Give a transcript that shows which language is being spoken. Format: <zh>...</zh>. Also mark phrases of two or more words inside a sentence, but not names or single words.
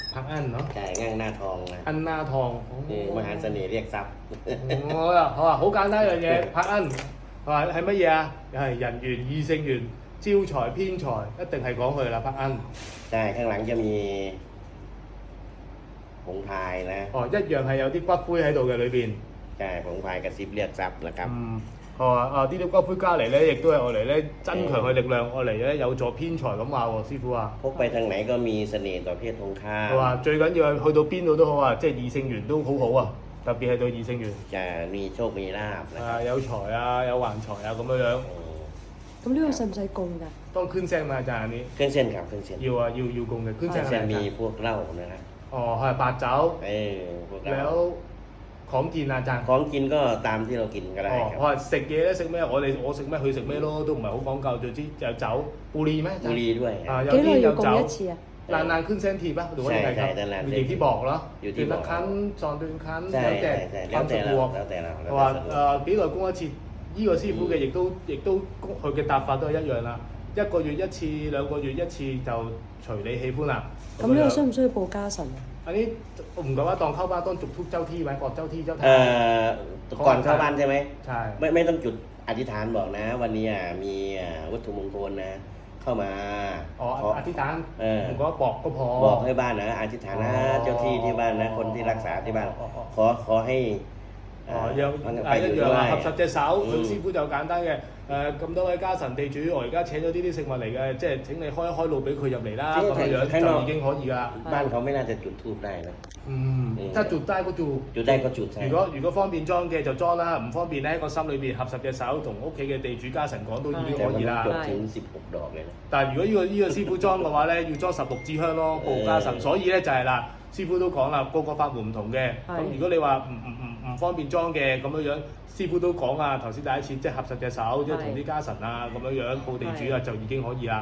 <th>อั้นเนาะ ใช่งั่งหน้าทองนะ อั้นหน้าทอง นี่มหาเสน่ห์เรียกทรัพย์</th> <yue>好啦，好啊，好簡單一樣嘢，拍恩係乜嘢啊？係人緣、異性緣、招財、偏財，一定係講佢啦，拍恩。</yue> <th>ใช่ข้างหลังจะมีผงพายนะ</th> <yue>哦，一樣係有啲骨灰喺度嘅裏邊。</yue> <th>ใช่ผงพายกระซิบเรียกทรัพย์นะครับ</th> <yue>呢啲骨灰加嚟咧，亦都係愛嚟咧增強佢力量，愛嚟咧有助偏財咁話喎，師傅啊。</yue> <th>พกไปทางไหนก็มีเสน่ห์ต่อเพศตรงข้าม</th> <yue>佢話最緊要係去到邊度都好啊，即係異性緣都好好啊，特別係對異性緣。</yue> <th>จะมีโชคมีลาภนะครับ</th> <yue>有財啊，有橫財啊咁樣樣。咁呢個使唔使供㗎？當圈聲嘛，就係呢。</yue> <th>เครื่องเส้นครับเครื่องเส้น</th> <yue>要啊，要供嘅。圈</yue> <th>เครื่อง</th> <yue>聲</yue> <th>เส้น</th> <yue>係</yue> <th>มี</th> <yue>咪？</yue> <th>พวกเหล้านะครับ</th> <yue>哦，係白酒。</yue> <th>พวกเหล้า แล้วของกินอาจารย์ ของกินก็ตามที่เรากินก็ได้</th> <yue>哦，</yue> <th>ครับ</th> <yue>我話食嘢咧食咩？我食咩佢食咩咯，都唔係好講究。總之有酒、布利咩？</yue> <th>บุหรีด้วย</th> <yue>啊，有幾耐啲有要供一酒。次啊？爛圈聲貼啊，</yue> <th>หรือว่ายังไงครับ ใช่ๆ อยู่ที่บอกเหรอ อยู่ที่ เดือน บ ละ อก ครั้งสองเดือนครั้ง ใช่ แล้วแต่ ใช่ ความ แล้วแต่ สะด เรา วก แล้วแต่เรา</th> <yue>話</yue> <th>แล้วแต่สะดวก</th> <yue>幾耐供一次？呢個師傅嘅亦都佢嘅答法都係一樣啦，一個月一次、兩個月一次就隨你喜歡啦。咁呢個需唔需要報家神啊？</yue> <th>อันนี้ผมกับว่าตอนเข้าบ้านต้องจุดธูปเจ้าที่ไหมบอกเจ้าที่เจ้าทาง ก่อนเข้าบ้านใช่ไหม ใช่ ไม่ต้องจุดอธิษฐานบอกนะ วันนี้มีวัตถุมงคลนะ เข้ามา อ๋อ ขอ อธิษฐาน ผมก็บอกก็พอ บอกให้บ้านนะอธิษฐานนะ อ๋อ เจ้าที่ที่บ้านนะ คนที่รักษาที่บ้าน อ๋อ ขอให้</th> <yue>哦，有</yue> <th>ไปอยู่</th> <yue>一</yue> <th>ด้</th> <yue>樣</yue> <th>วย</th> <yue>啊，合十隻手，佢嗯師傅就簡單嘅。咁多位家神地主，我而家請咗呢啲食物嚟嘅，即係請你開一開路俾佢入嚟啦，即係咁樣樣喺度就已經可以㗎啦。</yue> <th>บ้านเขาไม่น่าจะจุดธูปได้นะ</th> <yue>即係做低嗰做。</yue> <th>จุดได้ก็จุดใช่</th> <yue>如果方便裝嘅就裝啦，唔方便咧個心裏邊合十隻手同屋企嘅地主家神講都已經</yue> <th>แต่</th> <yue>可</yue> <th>มัน</th> <yue>以</yue> <th>ต้อง</th> <yue>啦</yue> <th>จุด。ถึง16 ดอกเลยนะ</th> <yue>但係如果呢個師傅裝嘅話咧，要裝16支香咯，報家神。所以咧就係啦，師傅都講啦，個個法門唔同嘅。咁如果你話唔方便裝嘅咁樣樣，師傅都講啊，頭先第一次即係合十隻手，即係同啲家神啊咁樣樣報地主啊就已經可以啦。係咁樣樣。</yue>